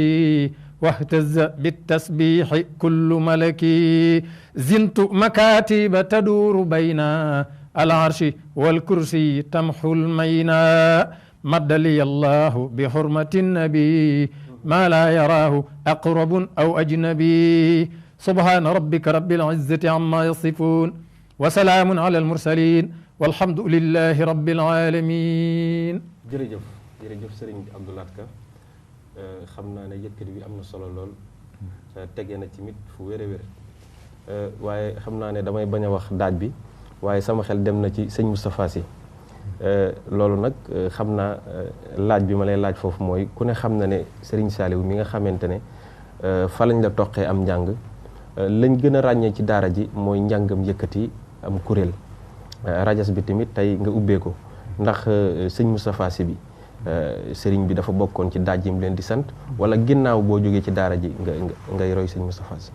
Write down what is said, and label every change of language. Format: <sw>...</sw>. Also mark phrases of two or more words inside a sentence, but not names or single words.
<ar>واهتز بالتسبيح كل ملك زنت مكاتب تدور بين العرش والكرسي تمحو المينا مد لي الله بحرمة النبي ما لا يراه أقرب أو أجنبي سبحان ربك رب العزة عما يصفون وسلام على المرسلين والحمد لله رب العالمين.</ar> <wo>jërëjëf jërëjëf Serigne Abdou Lahad Ka xam naa ne yëkkati bi am na solo lool tege na ci mit fu wér a wér waaye xam naa ne damay bañ a wax daaj bi waaye sama xel dem na ci sëñ Moustapha Sy loolu nag xam naa laaj bi ma lay laaj foofu mooy ku ne xam na ne Serigne Saliou mi nga xamante ne fa lañ la toqee am njàng lañ gën a ràññee ci daara ji mooy njàngam yëkkati am kuréel rajas bi tamit tey nga ubbee ko ndax sëñ Moustapha Sy bi sëriñ bi dafa bokkoon ci daaj yi mu leen di sant wala ginnaaw boo jógee ci daara ji ngay roy sëñ Moustapha Sy.</wo>